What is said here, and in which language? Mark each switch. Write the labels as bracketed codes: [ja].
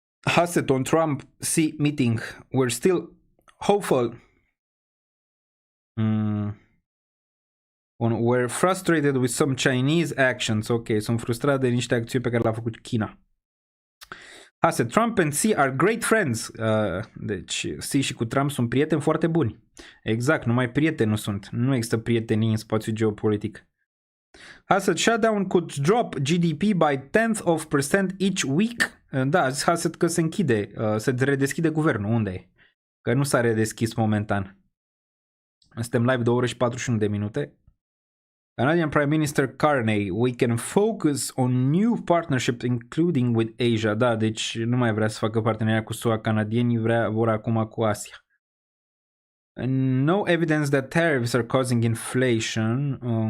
[en] Hassett on Trump C meeting. We're still hopeful. We're frustrated with some Chinese actions. [ro] Ok, sunt frustrat de niște acțiuni pe care le-a făcut China. [en] Hassett, Trump and Xi are great friends. [ro] Deci Xi și cu Trump sunt prieteni foarte buni. Exact, numai prieteni nu sunt. Nu există prietenii în spațiul geopolitic. Hassett, [en] shutdown could drop GDP by 10% each week. [ro] Da, Hassett că se închide, se redeschide guvernul. Unde e? că nu s-a redeschis momentan. Suntem live 2 ore și 41 de minute. [en] Canadian Prime Minister Carney, we can focus on new partnerships including with Asia. [ro] Da, deci nu mai vrea să facă parteneria cu SUA, canadienii vor acum cu Asia. [en] No evidence that tariffs are causing inflation.